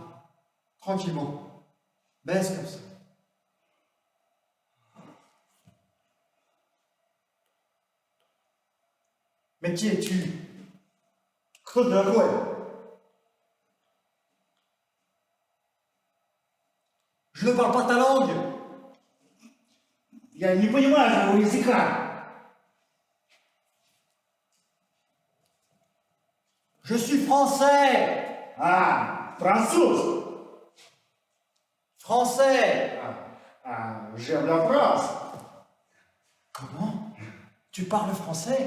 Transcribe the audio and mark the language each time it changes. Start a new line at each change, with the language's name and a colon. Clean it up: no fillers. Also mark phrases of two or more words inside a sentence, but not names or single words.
French: Tranquillement. Baisse comme ça. Mais qui es-tu? Claude de la Gouelle. Je ne parle pas ta langue.
Russian: Я не понимаю твоего языка.
French: Je suis français.
Russian: Ah, француз.
French: Français. J'aime la France. Comment? Tu parles français?